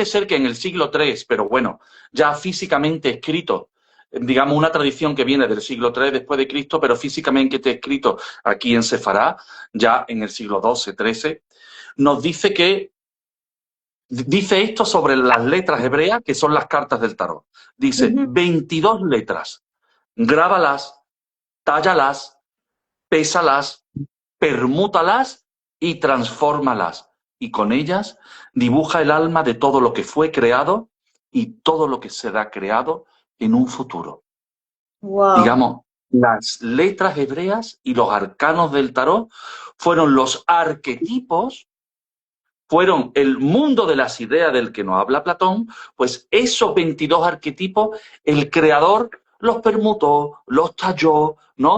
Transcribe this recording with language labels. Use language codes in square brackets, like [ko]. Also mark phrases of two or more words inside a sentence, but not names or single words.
[es] ser que en el siglo III, pero bueno, ya físicamente escrito, digamos una tradición que viene del siglo III después de Cristo, pero físicamente está escrito aquí en Sefará, ya en el siglo XII, XIII, nos dice que dice esto sobre las letras hebreas, que son las cartas del tarot. Dice, 22 letras, grábalas, tállalas, pésalas, permútalas y transfórmalas. Y con ellas dibuja el alma de todo lo que fue creado y todo lo que será creado en un futuro. Wow. Digamos, las letras hebreas y los arcanos del tarot fueron los arquetipos, fueron el mundo de las ideas del que nos habla Platón, pues esos 22 arquetipos, el creador los permutó, los talló, ¿no?